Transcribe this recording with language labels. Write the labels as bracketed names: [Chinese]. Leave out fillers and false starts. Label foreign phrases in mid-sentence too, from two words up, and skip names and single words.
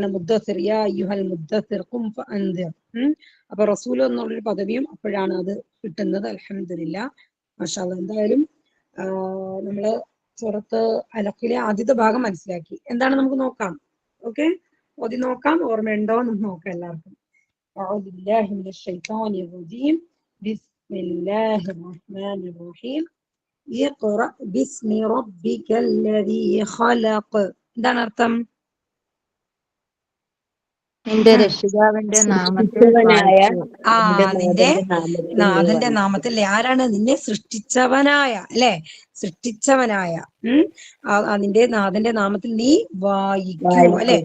[Malayalam] മുദ്ദസ്സിർ, [Arabic] يا أيها المدثر قم فأنذر. [Malayalam] അപ്പൊ റസൂൽ എന്നുള്ളൊരു പദവിയും അപ്പോഴാണ് അത് കിട്ടുന്നത്. [Arabic] الحمد لله ما شاء الله. [Malayalam] എന്തായാലും നമ്മള് സൂറത്ത് അലഖിലെ ആദ്യത്തെ ഭാഗം മനസ്സിലാക്കി. എന്താണ് നമുക്ക് നോക്കാം. ഓക്കെ, ഓതി നോക്കാം. ഓർമ്മയുണ്ടോ എന്ന് നോക്കാം എല്ലാവർക്കും. [Arabic] أعوذ بالله من الشيطان الرجيم. بسم الله الرحمن الرحيم. اقرأ باسم ربك الذي خلق. [Malayalam] എന്താണ് അർത്ഥം? നിന്റെ രക്ഷിതാവിന്റെ നാമത്തിൽ നാഥന്റെ നാമത്തിൽ. ആരാണ്? നിന്നെ സൃഷ്ടിച്ചവനായ അല്ലെ, സൃഷ്ടിച്ചവനായ നിന്റെ നാഥന്റെ നാമത്തിൽ നീ വായിക്കൂ അല്ലെ.